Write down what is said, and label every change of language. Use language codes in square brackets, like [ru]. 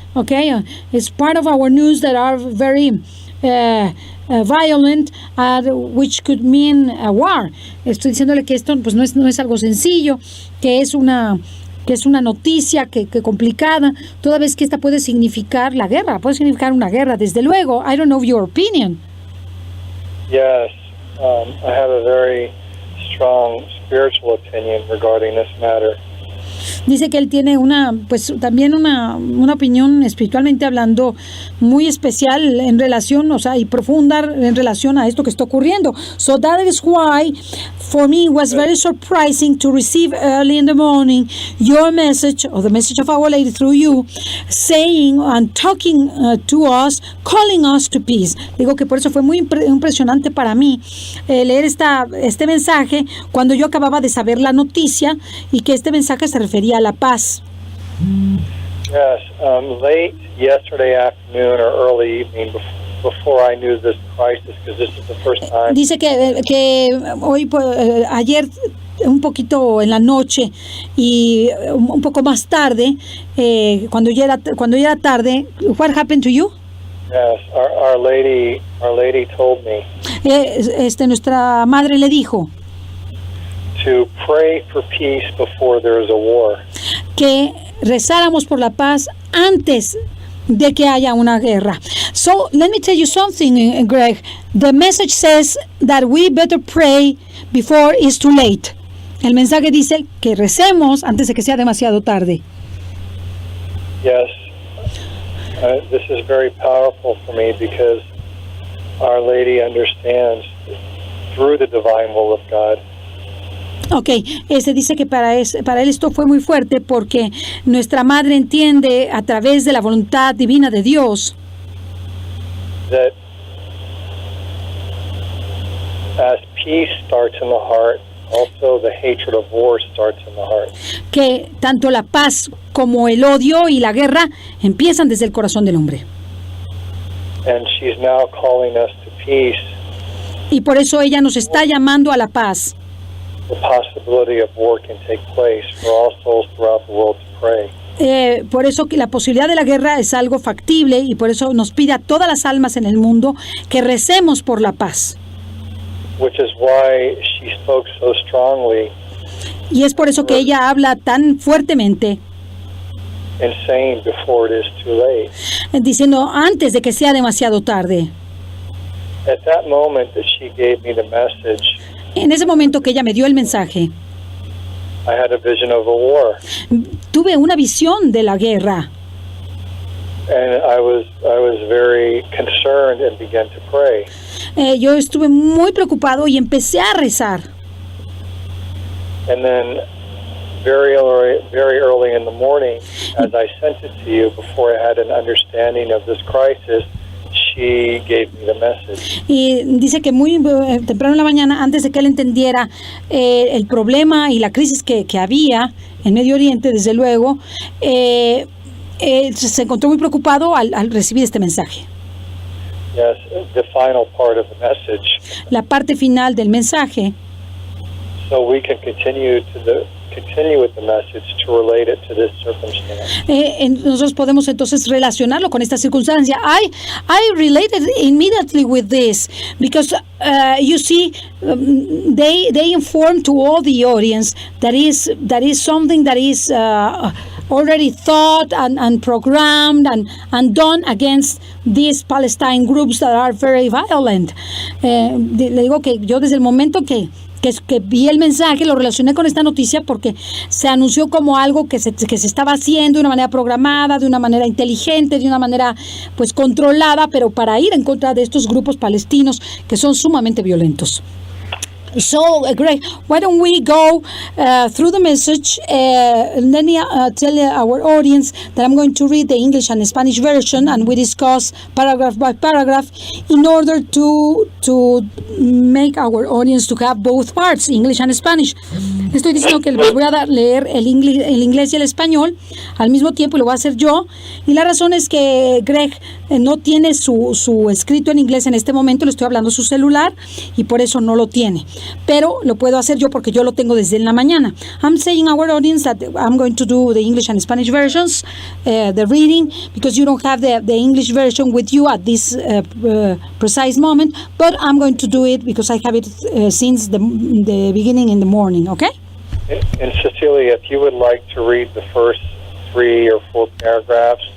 [en] Okay, it's part of our news that are very violent, which could mean a war. [es] Estoy diciéndole que esto pues no es algo sencillo, que es una noticia que complicada, toda vez que esta puede significar la guerra, puede significar una guerra, desde luego. [en] I don't know your opinion. Yes, I have a very strong spiritual opinion regarding this matter. [es] Dice que él tiene también una opinión espiritualmente hablando muy especial en relación, y profunda en relación a esto que está ocurriendo. [en] So that is why for me it was very surprising to receive early in the morning your message, or the message of Our Lady through you, saying and talking to us, calling us to peace. [es] Digo que por eso fue muy impresionante para mí leer este mensaje cuando yo acababa de saber la noticia y que este mensaje se refería a la paz. [en] Yes, late yesterday afternoon or early evening before I knew this crisis, because this is the first time. [es] Dice que hoy, ayer, un poquito en la noche y un poco más tarde, cuando ya era tarde. [en] What happened to you? Yes, our lady told me. [es] Nuestra madre le dijo [en] to pray for peace before there is a war. [es] Que rezáramos por la paz antes de que haya una guerra. [en] So let me tell you something, Greg. The message says that we better pray before it's too late. [es] El mensaje dice que recemos antes de que sea demasiado tarde. [en] Yes, this is very powerful for me because Our Lady understands through the divine will of God. [es] Okay, dice que para él esto fue muy fuerte porque nuestra madre entiende a través de la voluntad divina de Dios [en] that as peace starts in the heart, also the hatred of war starts in the heart. [es] Que tanto la paz como el odio y la guerra empiezan desde el corazón del hombre. [en] And she's now calling us to peace. [es] Y por eso ella nos está llamando a la paz. [en] The possibility of war can take place for all souls throughout the world to pray. [es] Por eso que la posibilidad de la guerra es algo factible y por eso nos pide a todas las almas en el mundo que recemos por la paz. [en] Which is why she spoke so strongly. [es] Y es por eso que ella habla tan fuertemente. [en] And saying before it is too late. [es] Diciendo antes de que sea demasiado tarde. [en] At that moment that she gave me the message. [es] En ese momento que ella me dio el mensaje, [en] I had a vision of a war. [es] Tuve una visión de la guerra. [en] And I was very concerned and began to pray. [es] Yo estuve muy preocupado y empecé a rezar. [en] And then very early in the morning, as I sent it to you before I had an understanding of this crisis, she gave me the message. [es] Y dice que muy temprano en la mañana, antes de que él entendiera el problema y la crisis que había en Medio Oriente, desde luego, se encontró muy preocupado al recibir este mensaje. [en] Yes, the final part of the message. [es] La parte final del mensaje. [en] So we can continue with the message to relate it to this circumstance. [es] Nosotros podemos entonces relacionarlo con esta circunstancia. [en] I related immediately with this because you see, they inform to all the audience that is something that is already thought and programmed and done against these Palestine groups that are very violent. [es] Le digo que yo desde el momento que vi el mensaje, lo relacioné con esta noticia porque se anunció como algo que se estaba haciendo de una manera programada, de una manera inteligente, de una manera pues controlada, pero para ir en contra de estos grupos palestinos que son sumamente violentos. [en] So, Greg, why don't we go through the message? Let me tell our audience that I'm going to read the English and Spanish version, and we discuss paragraph by paragraph in order to make our audience to have both parts, English and Spanish. [es] Estoy diciendo que les voy a leer el inglés y el español al mismo tiempo y lo voy a hacer yo. Y la razón es que Greg no tiene su escrito en inglés en este momento, le estoy hablando su celular y por eso no lo tiene. Pero lo puedo hacer yo porque yo lo tengo desde la mañana. [en] I'm saying our audience that I'm going to do the English and Spanish versions, the reading, because you don't have the English version with you at this precise moment, but I'm going to do it because I have it since the beginning in the morning, okay? And Cecilia, if you would like to read the first 3 or 4 paragraphs,